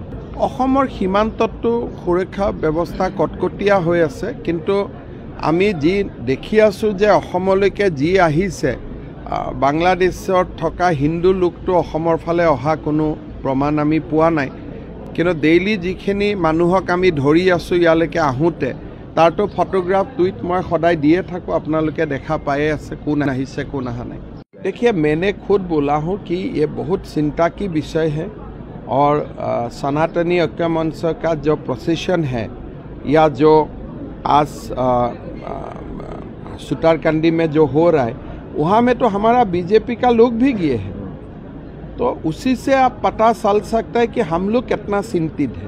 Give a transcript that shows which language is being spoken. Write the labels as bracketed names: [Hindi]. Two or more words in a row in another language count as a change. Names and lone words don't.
[Assamese] অসমৰ সীমান্ততো সুৰক্ষা ব্যৱস্থা কটকটীয়া হৈ আছে, কিন্তু আমি যি দেখি আছোঁ যে অসমলৈকে যি আহিছে, বাংলাদেশত থকা হিন্দু লোকটো অসমৰ ফালে অহা কোনো প্ৰমাণ আমি পোৱা নাই। কিন্তু ডেইলি যিখিনি মানুহক আমি ধৰি আছোঁ ইয়ালৈকে আহোঁতে, তাৰতো [English] photograph tweet [Assamese] মই সদায় দিয়ে থাকোঁ, আপোনালোকে দেখা পায়ে আছে কোন আহিছে কোন অহা নাই। [Hindi] देखिए, मैंने खुद बोला हूँ कि ये बहुत चिंता की विषय है और सनातनी ऐक्य मंच का जो प्रोसेशन है या जो आज सुतारकंडी में जो हो रहा है, वहाँ में तो हमारा बीजेपी का लोग भी गए हैं, तो उसी से आप पता चल सकता है कि हम लोग कितना चिंतित है।